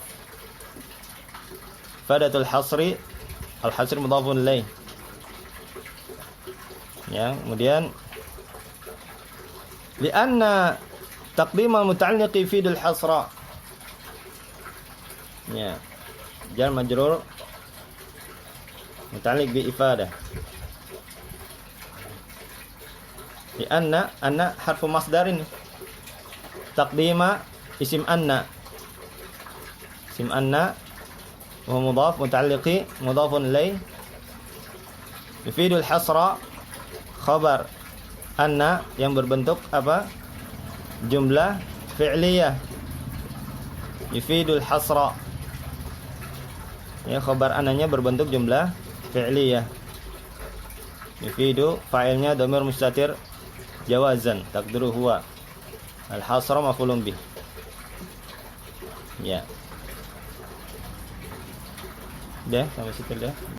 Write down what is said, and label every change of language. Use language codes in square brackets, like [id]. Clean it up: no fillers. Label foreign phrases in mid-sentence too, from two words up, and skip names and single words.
[ar] إفادة الحصر، الحصر مضاف إليه. Ya, kemudian لأن تقديم المتعلق يفيد الحصر. Ya. جار مجرور متعلق بإفادة. لأن أن حرف مصدر. تقديم اسم أن. اسم أن ومضاف متعلق مضاف إليه. يفيد الحصر، خبر أن [id] yang berbentuk apa? [ar] جملة فعلية. يفيد الحصر. [id] Ya, khabar annanya berbentuk [ar] جملة فعلية. يفيد فاعله ضمير مستتر جوازا تقديره هو. الحصر مفعول به. Ya. [bjn] Dah, sampai situ dah.